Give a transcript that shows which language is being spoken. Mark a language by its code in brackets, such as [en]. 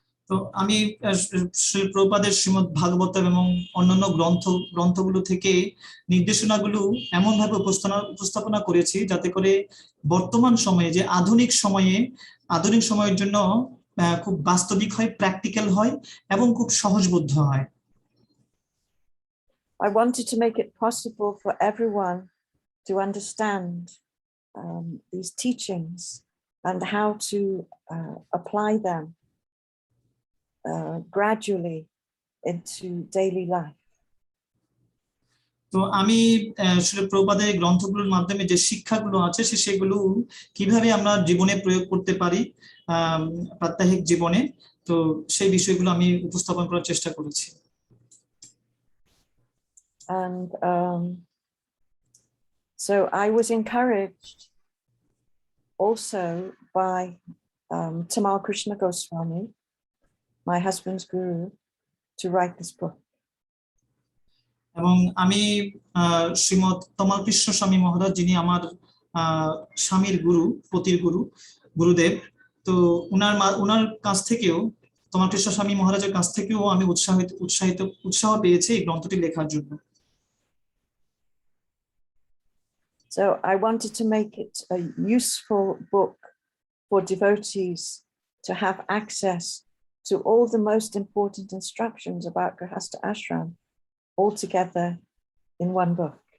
[bn] তো আমি শ্রী প্রভুপাদের শ্রীমদ্ ভাগবত এবং অন্যান্য গ্রন্থগুলো থেকে নির্দেশনাগুলো এমন ভাবে উপস্থাপনা করেছি যাতে করে বর্তমান সময়ে, যে আধুনিক সময়ের জন্য খুব বাস্তবিক হয়, প্র্যাকটিক্যাল হয় এবং খুব সহজবোধ্য হয়। [en] I wanted to make it possible for everyone to understand these teachings and how to apply them gradually into daily life. [bn] তো আমি শ্রী প্রভুপাদের গ্রন্থগুলোর মাধ্যমে যে শিক্ষাগুলো আছে সেগুলো কিভাবে আমরা জীবনে প্রয়োগ করতে পারি প্রাত্যহিক জীবনে, তো সেই বিষয়গুলো আমি উপস্থাপন করার চেষ্টা করেছি। [en] And so I was encouraged also by Tamal Krishna Goswami, my husband's guru, to write this book. [bn] এবং আমি শ্রীমৎ তমাল কৃষ্ণ স্বামী মহারাজ, যিনি আমার স্বামীর গুরু, পতির গুরুদেব, তো উনার কাছ থেকেও, তমাল কৃষ্ণ স্বামী মহারাজের কাছ থেকেও আমি উৎসাহ পেয়েছি এই গ্রন্থটি লেখার জন্য। [en] So I wanted to make it a useful book for devotees to have access to all the most important instructions about Grihastha Ashram all together in one book.